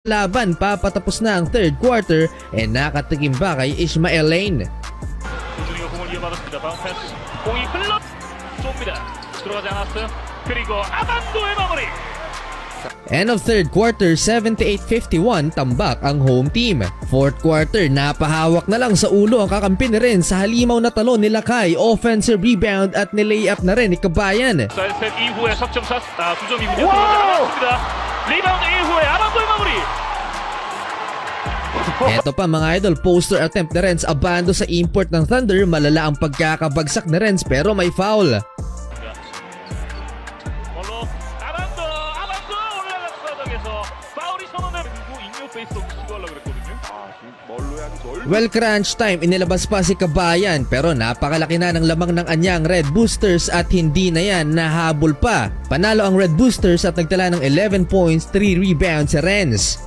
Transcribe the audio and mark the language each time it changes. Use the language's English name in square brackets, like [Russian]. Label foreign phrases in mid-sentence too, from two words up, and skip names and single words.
[Filipino] laban papatapos na ang [English] third quarter [Filipino] nakatikim ba kay Ishmael Lane. [Korean] 우준이가 공을 이어받았습니다. 바운스 패스. 공이 흘러 쏩니다. 들어가지 않았어요. 그리고 아반도의 마무리. [English] End of third quarter, 78-51, [Filipino] tambak ang home team. [English] Fourth quarter, [Filipino] napahawak na lang sa ulo ang kakampi na rin sa halimaw na talon ni Lakay. [English] Offensive rebound [Filipino] at nilayup na rin ni Kabayan. [Korean] 사이드셋 이후에 석점샷 9점이군요. 들어가지 않았습니다. 리바운드 이후에 아반도의 마무리. [Filipino] Eto pa mga idol, [English] poster attempt [Filipino] na rin sa Abando sa import ng Thunder. Malala ang pagkakabagsak na rin pero may foul. [Korean] 아반도 올라갔어. 저기서 파울이 선언되고 인류 페이스 시도하려고 그랬거든요. [English] Well, crunch time, [Filipino] inilabas pa si Kabayan pero napakalaki na ng lamang ng anyang Red Boosters at hindi na yan nahabol pa. Panalo ang Red Boosters at nagtala ng 11 points, 3 rebounds si Renz.